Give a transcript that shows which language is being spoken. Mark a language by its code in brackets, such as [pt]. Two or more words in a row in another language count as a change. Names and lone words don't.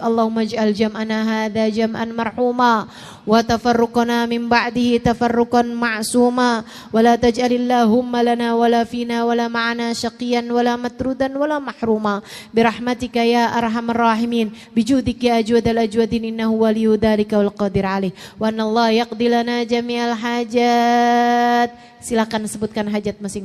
[ar] اللهم اجعل جمعنا هذا جمعا مرحوما، وتفرقنا من بعده تفرقا معصوما، ولا تجعل اللهم لنا ولا فينا ولا معنا شقيا ولا مطرودا ولا محروما برحمتك يا أرحم الراحمين، بجودك يا أجود الأجودين، إنه ولي ذلك والقادر عليه، وأن الله يقضي لنا جميع الحاجات. [id] Silakan sebutkan hajat masing-masing.